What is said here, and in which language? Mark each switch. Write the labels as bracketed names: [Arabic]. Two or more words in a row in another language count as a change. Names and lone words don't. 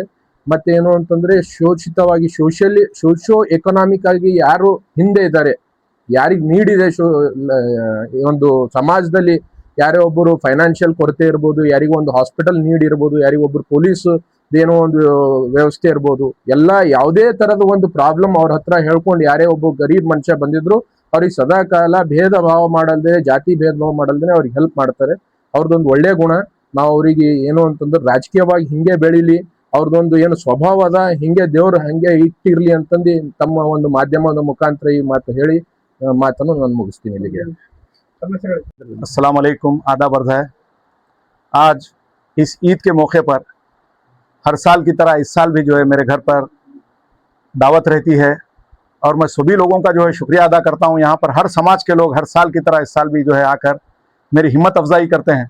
[Kannada] ಮತ್ತೆ ಏನು ಅಂತಂದ್ರೆ, ಶೋಷಿತವಾಗಿ [English] socio economic [Kannada] ಆಗಿ ಯಾರು ಹಿಂದೆ ಇದ್ದಾರೆ, ಯಾರಿಗೆ ನೀಡಿದೆ, ಒಂದು ಸಮಾಜದಲ್ಲಿ ಯಾರೇ ಒಬ್ಬರು ಫೈನಾನ್ಷಿಯಲ್ ಕೊರತೆ ಇರ್ಬೋದು, ಯಾರಿಗೂ ಒಂದು [English] hospital need [Kannada] ಇರ್ಬೋದು, ಯಾರಿಗೊಬ್ಬರು ಪೊಲೀಸ್ ಏನೋ ಒಂದು ವ್ಯವಸ್ಥೆ ಇರ್ಬೋದು, ಎಲ್ಲ ಯಾವುದೇ ತರದ ಒಂದು ಪ್ರಾಬ್ಲಮ್ ಅವ್ರ ಹತ್ರ ಹೇಳ್ಕೊಂಡು ಯಾರೇ ಒಬ್ಬ ಗರೀಬ್ ಮನುಷ್ಯ ಬಂದಿದ್ರು ಅವ್ರಿಗೆ ಸದಾ ಕಾಲ ಭೇದ ಭಾವ ಮಾಡಲ್ದೆ, ಜಾತಿ ಭೇದ ಭಾವ ಮಾಡಲ್ದೇ ಅವ್ರಿಗೆ ಹೆಲ್ಪ್ ಮಾಡ್ತಾರೆ. ಅವ್ರದ್ದೊಂದು ಒಳ್ಳೆ ಗುಣ. ನಾವು ಅವ್ರಿಗೆ ಏನು ಅಂತಂದ್ರೆ ರಾಜಕೀಯವಾಗಿ ಹಿಂಗೆ ಬೆಳೀಲಿ, ಅವ್ರದ್ದೊಂದು ಏನು ಸ್ವಭಾವದ ಹಿಂಗೆ ದೇವ್ರು ಹಂಗೆ ಇಟ್ಟಿರ್ಲಿ ಅಂತಂದು ತಮ್ಮ ಒಂದು ಮಾಧ್ಯಮದ ಮುಖಾಂತರ ಈ ಮಾತು ಹೇಳಿ ಮಾತನ್ನು ನಾನು ಮುಗಿಸ್ತೀನಿ ಇಲ್ಲಿಗೆ. [Arabic] السلام عليكم, [Hindi] आदाब अर्ज़ है। आज इस ईद के मौके पर हर साल की तरह इस साल भी जो है मेरे घर पर दावत रहती है और मैं सभी लोगों का जो है शुक्रिया अदा करता हूँ। यहाँ पर हर समाज के लोग हर साल की तरह इस साल भी जो है आकर मेरी हिम्मत अफजाई करते हैं।